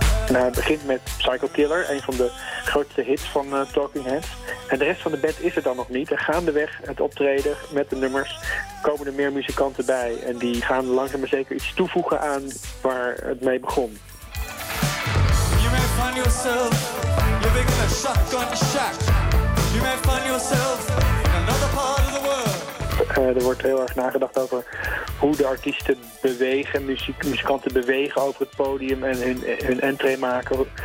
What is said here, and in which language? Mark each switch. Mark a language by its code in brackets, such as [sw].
[nl] Nou, het begint met Psycho Killer, een van de grootste hits van Talking Heads. En de rest van de band is er dan nog niet. En gaandeweg het optreden met de nummers komen er meer muzikanten bij. En die gaan langzaam maar zeker iets toevoegen aan waar het mee begon. [en] You may find yourself living in a shotgun shack. You may find yourself in another part of the world. [nl] Er wordt heel erg nagedacht over hoe de artiesten bewegen, muzikanten bewegen over het podium en hun entree maken.